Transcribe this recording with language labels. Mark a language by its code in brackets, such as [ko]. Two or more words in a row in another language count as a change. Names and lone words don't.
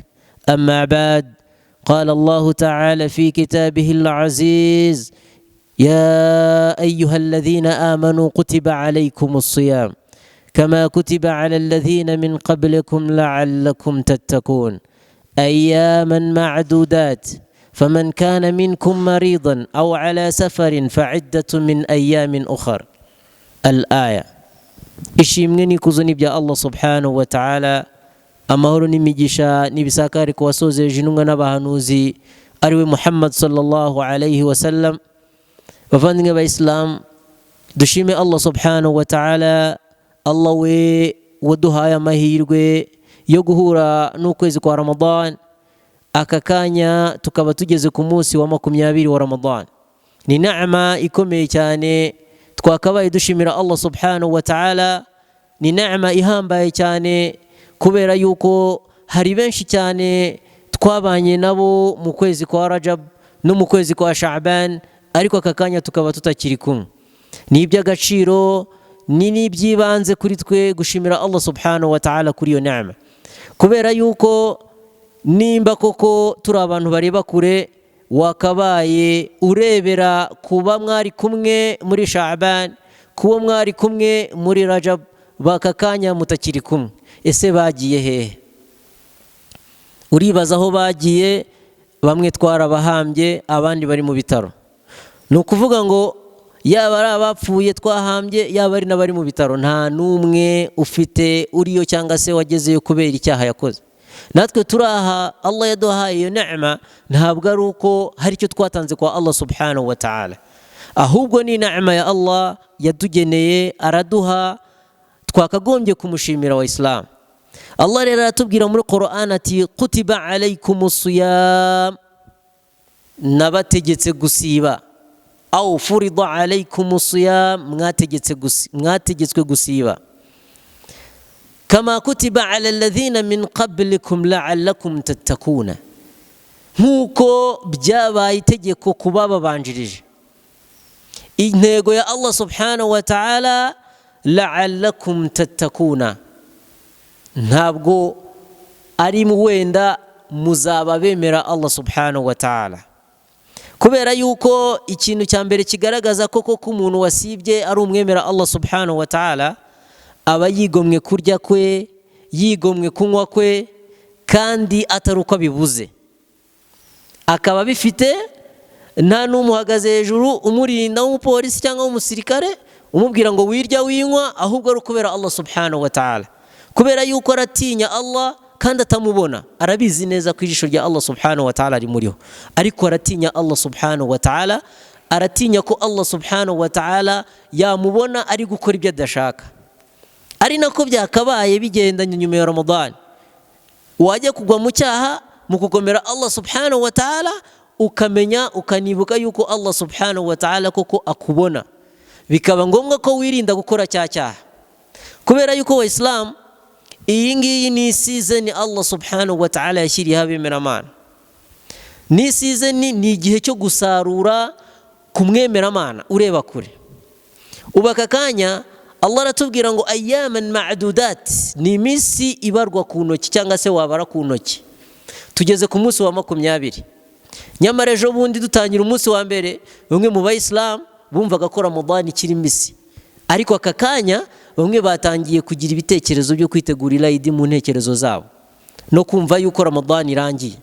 [ar] أما بعد، قال الله تعالى في كتابه العزيز: يا أيها الذين آمنوا كتب عليكم الصيام كما كتب على الذين من قبلكم لعلكم تتقون أياما معدودات، فمن كان منكم مريضا أو على سفر فعدة من أيام أخر. الآية. [rw] ishimwe kuzuni bya Allah [ar] سبحانه وتعالى, [rw] amahoro n'imigisha nibisakare ku wasozeje intumwa n'abahanuzi ariwe Muhammad [ar] صلى الله عليه وسلم. [rw] Bavandimwe ba Islam, dushime Allah [ar] سبحانه وتعالى, [rw] Allah we waduhaye amahirwe yo guhura n'ukwezi kwa Ramadan, aka kanya tukaba tugeze ku munsi wa 20 wa Ramadan. Ni neema ikomeye cyane twakabaye dushimira Allah [ar] سبحانه وتعالى, [rw] ni neema ihambaye cyane kubera yuko hari benshi cyane twabanye nabo mu kwezi kwa Rajab no mu kwezi kwa Sha'ban, ariko aka kanya tukaba tutakiri kumwe. Ni iby'agaciro nini byibanze kuri twe gushimira Allah [ar] سبحانه وتعالى [rw] kuri iyo neema, kubera yuko nimba koko turi abantu bareba kure, wakabaye urebera kuba mwari kumwe muri Sha'ban, kuba mwari kumwe muri Rajab, bakakanya mutakiri kumwe. Ese bagiye hehe? Uribaza aho bagiye. Bamwe twarabahambye, abandi bari mu bitaro. Ni ukuvuga ngo yaba ari abapfuye twahambye, yaba ari n'abari mu bitaro, nta n'umwe ufite uriyo cyangwa se wagezeyo kubera icyaha yakoze. Natwe turaha Allah yaduhaye iyo neema, ntabwo ari uko hari icyo twatanze kwa Allah [ar] سبحانه وتعالى, [rw] ahubwo ni neema ya Allah yadugeneye araduha, twakagombye kumushimira wa Islam. Allah rero aratubwira muri Qur'an ati: [ar] كتب عليكم الصيام, [rw] nabategetse gusiba, [ar] أو فرض عليكم الصيام, [rw] mwategetswe gusiba, [ar] كما كتب على الذين من قبلكم لعلكم تتقون, [rw] nkuko byabaye itegeko kuba babanjirije. Intego ya [ar] Allah سبحانه وتعالى لعلكم تتقون, [rw] ntabwo ari wenda muzaba bemera Allah [ar] سبحانه وتعالى. [rw] Kubera yuko ikintu cya mbere kigaragaza koko ko umuntu wasibye ari umwemera Allah [ar] سبحانه وتعالى, [rw] aba yigomwe kurya kwe, yigomwe kunywa kwe, kandi atari uko abibuze, akaba bifite nta n'umuhagaze hejuru umurinda w'umupolisi cyangwa w'umusirikare umubwira ngo wirya winywa, ahubwo ari ukubera Allah [ar] سبحانه وتعالى, [rw] kubera yuko aratinya Allah kandi atamubona, arabizi neza ko ijisho rya Allah [ar] سبحانه وتعالى [rw] rimuriho, ariko aratinya Allah [ar] سبحانه وتعالى, [rw] aratinya ko Allah [ar] سبحانه وتعالى [rw] yamubona ari gukora ibyo adashaka. Ari nako byakabaye bigendanye nyuma ya Ramadan, wajya kugwa mu cyaha mu kugomera Allah [ar] سبحانه وتعالى, [rw] ukamenya ukanibuka yuko Allah [ar] سبحانه وتعالى [rw] koko akubona, bikaba ngombwa ko wirinda gukora cyaha, kubera yuko wa Islam iyi ngiyi ni season Allah [ar] سبحانه وتعالى [rw] yashyiriyeho abemeramana. Ni season, ni igihe cyo gusarura ku mwemeramana ureba kure. Ubaka kanya Allah aratubwira ngo [ar] أياما معدودات, [rw] ni iminsi ibarwa ku ntoki cyangwa se wabara ku ntoki. Tugeze ku munsi wa 20, nyamara ejo bundi dutangira umunsi wa mbere, bamwe mu bayisilamu bumvaga ko Ramadan ikiri mbisi, ariko aka kanya bamwe batangiye kugira ibitekerezo byo kwitegurira Eid mu ntekerezo zabo no kumva yuko Ramadan irangiye.